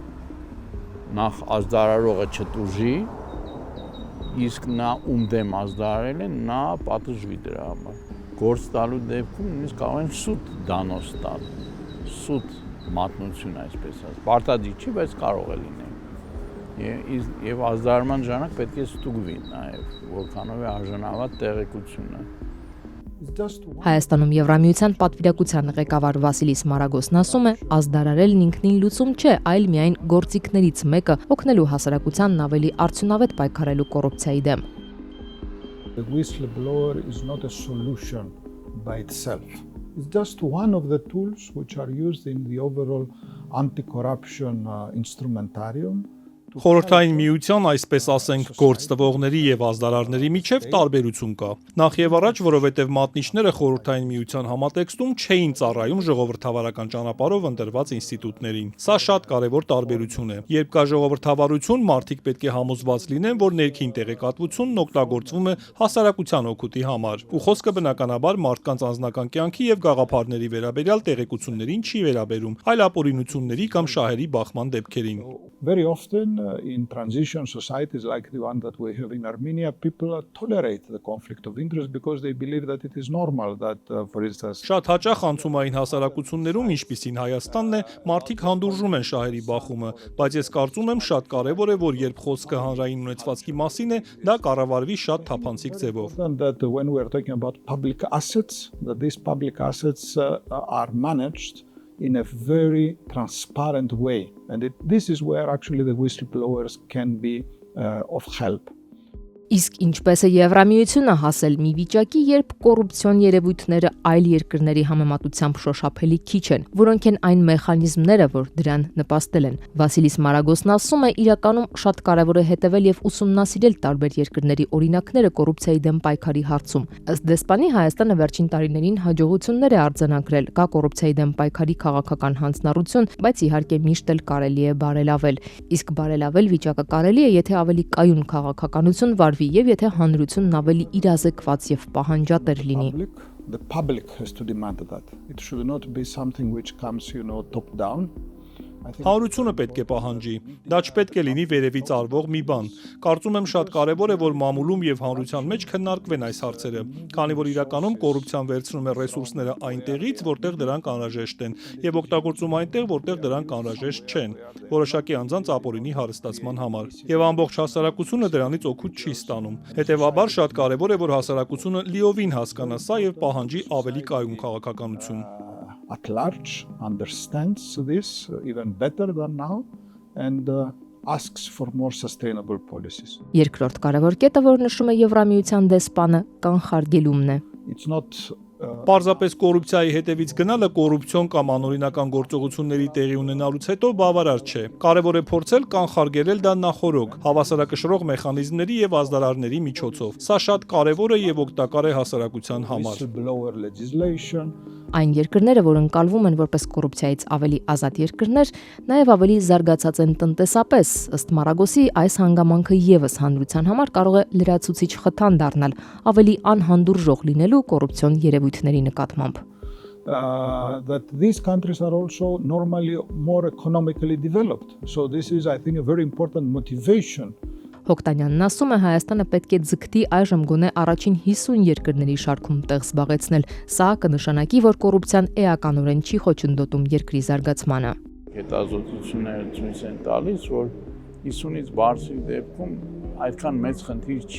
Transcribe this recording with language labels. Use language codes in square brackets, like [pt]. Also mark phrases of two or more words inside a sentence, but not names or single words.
[hy] նախ ազդարարողը չտուժի, իսկ նա ում դեմ ազդարարել է, նա պատժվի դրա համար։ Գործ տալու դեպքում նույնիսկ կարող են սուտ դանոց տալ, սուտ մատնություն այսպես ասած։ Պարտադիր չի, բայց կարող է լինել։ Եվ ազդարարման ժամանակ պետք է ստուգվի նաև, որքանով է արժանավատ տեղեկությունը։ Հայաստանում Եվրամիության պատվիրակության ղեկավար Վասիլիս Մարագոսն ասում է, ազդարարելն ինքնին լուծում չէ, այլ միայն գործիքներից մեկը օգնելու հասարակությանն ավելի արդյունավետ պայքարելու կոռուպցիայի դեմ։ [en] The whistleblower is not a solution by itself. It's just one of the tools which are used in the overall anti-corruption instrumentarium. [hy] Խորհրդային միության, այսպես ասենք, գործ տվողների եւ ազդարարների միջև տարբերություն կա։ Նախ եւ առաջ, որովհետեւ մատնիչները խորհրդային միության համատեքստում չէին ծառայում ժողովրդավարական ճանապարհով ընտրված ինստիտուտներին։ Սա շատ կարեւոր տարբերություն է։ Երբ կա ժողովրդավարություն, մարդիկ պետք է համոզված լինեն, որ ներքին տեղեկատվությունն օգտագործվում է հասարակության օգուտի համար։ Ու խոսքը բնականաբար մարդկանց անձնական կյանքի եւ գաղափարների վերաբերյալ տեղեկություններին չի վերաբերում, այլ ապօրինությունների կամ շահերի բախման դեպքերին։ [en] Very often in transition societies like the one that we have in Armenia, people tolerate the conflict of interest because they believe that it is normal that, for instance, [hy] Շատ հաճախ անցումային հասարակություններում, ինչպիսին Հայաստանն է, մարդիկ հանդուրժում են շահերի բախումը, բայց ես կարծում եմ շատ կարևոր է, որ երբ խոսքը հանրային ունեցվածքի մասին է, դա կառավարվի շատ թափանցիկ ձևով։ [en] That when we are talking about public assets, that these public assets are managed in a very transparent way. And this is where actually the whistleblowers can be of help. [hy] Իսկ ինչպես է Եվրամիությունը հասել մի վիճակի, երբ կոռուպցիոն երևույթները այլ երկրների համեմատությամբ շոշափելի քիչ են, որոնք են այն մեխանիզմները, որ դրան նպաստել են։ Վասիլիս Մարագոսն ասում է, իրականում շատ կարևոր է հետևել եւ ուսումնասիրել տարբեր երկրների օրինակները կոռուպցիայի դեմ պայքարի հարցում։ Ըստ դեսպանի Հայաստանը վերջին տարիներին հաջողություններ է արձանագրել, կա կոռուպցիայի դեմ պայքարի քաղաքական հանձնառություն, բայց իհարկե միշտ էլ կարելի է բարելավել։ Իսկ բարելավել վիճակը կարելի է, եթե ավելի կայուն քաղաքականություն վարվի եւ եթե հանրությունն ավելի իրազեկված եւ պահանջատեր լինի։ [en] The public has to demand that. It should not be something which comes, top down. [hy] Հանրությունը պետք է պահանջի։ Դա չպետք է լինի վերևից արվող մի բան։ Կարծում եմ շատ կարևոր է, որ մամուլում եւ հանրության մեջ քննարկվեն այս հարցերը, քանի որ իրականում կոռուպցիան վերցնում է ռեսուրսները այնտեղից, որտեղ դրանք անհրաժեշտ են, եւ օգտագործում այնտեղ, որտեղ դրանք անհրաժեշտ չեն, որոշակի անձանց ապօրինի հարստացման համար։ Եվ ամբողջ հասարակությունը դրանից օգուտ չի ստանում։ Հետևաբար շատ կարևոր է, որ հասարակությունը լիովին հասկանա սա եւ պահանջի ավելի կայուն քաղաքականություն։ [en] At large understands this even better than now and asks for more sustainable policies. [hy] Երկրորդ կարևոր կետը, որ նշում է Եվրամիության դեսպանը, կանխարգելումն է։ [en] It's not [hy] Պարզապես կոռուպցիայի հետևից գնալը կոռուպցիոն կամ անօրինական գործողությունների տեղի ունենալուց հետո բավարար չէ։ Կարևոր է փորձել կանխարգելել դա նախօրոք, հավասարակշռող մեխանիզմների եւ ազդարարների միջոցով։ Սա շատ կարևոր է եւ օգտակար է հասարակության համար։ Այն երկրները, որ ընկալվում են որպես կոռուպցիայից ավելի ազատ երկրներ, նաեւ ավելի զարգացած են տնտեսապես։ Ըստ Մարագոսի, այս հանգամանքը եւս հանրության համար կարող է լրացուցիչ խթան դառնալ ավելի անհանդուրժող լինելու կոռուպցիոն երևույթների երկրների նկատմամբ։ [en] That these countries are also normally more economically developed. So this is, I think, a very important motivation. [hy] Հոկտանյանն ասում է Հայաստանը պետք է ձգտի այժմ գոնե առաջին 50 երկրների շարքում տեղ զբաղեցնել։ Սա կնշանակի, որ կոռուպցիան էականորեն չի խոչընդոտում երկրի զարգացմանը։ Հետազոտությունները ցույց են տալիս, որ 50-ից բարձր դեպքում այդքան մեծ խնդիր չի։